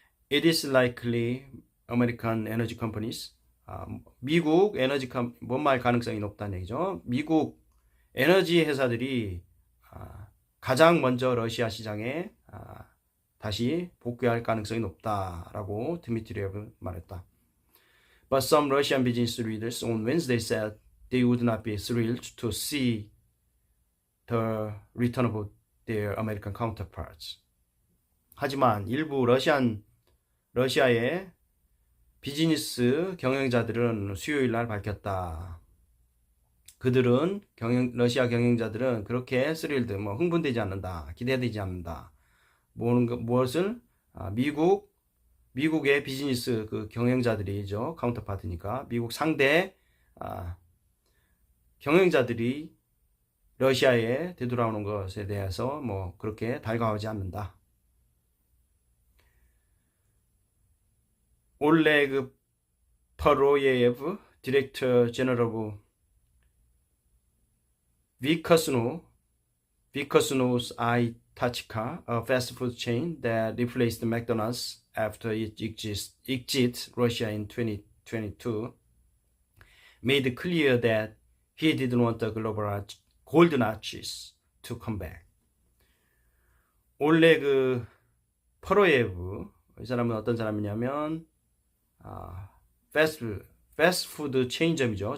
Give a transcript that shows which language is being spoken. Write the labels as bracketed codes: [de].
[en] It is likely American energy companies [ko] 미국 에너지 뭔말 가능성이 높다는 얘기죠. 미국 에너지 회사들이 가장 먼저 러시아 시장에 다시 복귀할 가능성이 높다라고 드미트리에브 말했다. [en] But some Russian business leaders on Wednesday said they would not be thrilled to see the return of their American counterparts. [ko] 하지만 일부 러시아의 비즈니스 경영자들은 수요일 날 밝혔다. 러시아 경영자들은 그렇게 스릴드, 흥분되지 않는다, 기대되지 않는다. 무엇을? 미국의 비즈니스 그 경영자들이죠. 카운터파트니까. 미국 상대, 경영자들이 러시아에 되돌아오는 것에 대해서 그렇게 달가워하지 않는다. [en] 올레그 퍼로예예브 디렉터 제너럴 오브 Vikosno's Aitachka, a fast food chain that replaced McDonald's after it exit Russia in 2022, made clear that he didn't want the golden arches to come back. [ko] 올레그 퍼로예브, 이 사람은 어떤 사람이냐면 패스트푸드 체인점이죠.